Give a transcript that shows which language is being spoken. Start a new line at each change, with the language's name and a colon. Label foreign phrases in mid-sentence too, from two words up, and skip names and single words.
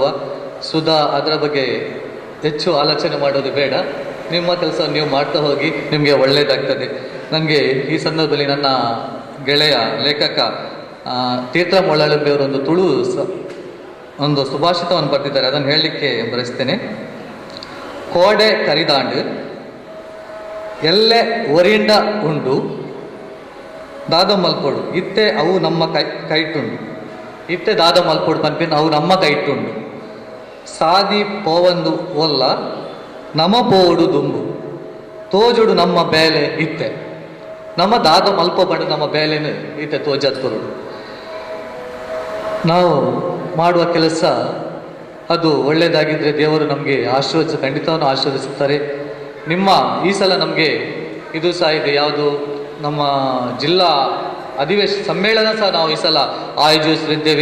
Kannada: ಸುಧಾ ಅದರ ಬಗ್ಗೆ ಹೆಚ್ಚು ಆಲೋಚನೆ ಮಾಡೋದು ಬೇಡ. ನಿಮ್ಮ ಕೆಲಸವನ್ನು ನೀವು ಮಾಡ್ತಾ ಹೋಗಿ, ನಿಮಗೆ ಒಳ್ಳೆಯದಾಗ್ತದೆ. ನನಗೆ ಈ ಸಂದರ್ಭದಲ್ಲಿ ನನ್ನ ಗೆಳೆಯ ಲೇಖಕ ತೀರ್ಥ ಮೊಳಲಂಬೆಯವರು ಒಂದು ತುಳು ಒಂದು ಸುಭಾಷಿತವನ್ನು ಬರೆದಿದ್ದಾರೆ, ಅದನ್ನು ಹೇಳಲಿಕ್ಕೆ ಬರೆಸ್ತೇನೆ.
Tulu: ಕೋಡೆ ಕರಿದಾಂಡು ಎಲ್ಲೆ ಒರಿಂಡ ಉಂಡು ದಾದ ಮಲ್ಪೊಡು ಇತ್ತೆ ಅವು ನಮ್ಮ ಕೈಟುಂಡು. ಇತ್ತೆ ದಾದ ಮಲ್ಪೊಡು ಪನ್ಪಿನ ಅವು ನಮ್ಮ ಕೈಟುಂಡು. ಸಾದಿ ಪೋವಂದು ಒಲ್ಲ ನಮ ಪೋಡು ದುಂಬು ತೋಜುಡು ನಮ್ಮ ಬೇಲೆ ಇತ್ತೆ. ನಮ್ಮ ದಾದ ಮಲ್ಪ ಬಂಡು ನಮ್ಮ ಬೇಲೆನು ಇತ್ತೆ ತೋಜದ್ ಕೊರುಡು.
Kannada: ನಾವು ಮಾಡುವ ಕೆಲಸ ಅದು ಒಳ್ಳೆಯದಾಗಿದ್ದರೆ ದೇವರು ನಮಗೆ ಖಂಡಿತವನ್ನು ಆಶೀರ್ವದಿಸುತ್ತಾರೆ. ನಿಮ್ಮ ಈ ಸಲ ನಮಗೆ ಇದು ಸಹ ಇದೆ, ಯಾವುದು ನಮ್ಮ ಜಿಲ್ಲಾ ಸಮ್ಮೇಳನ ಸಹ ನಾವು ಈ ಸಲ ಆಯೋಜಿಸಲಿದ್ದೇವೆ.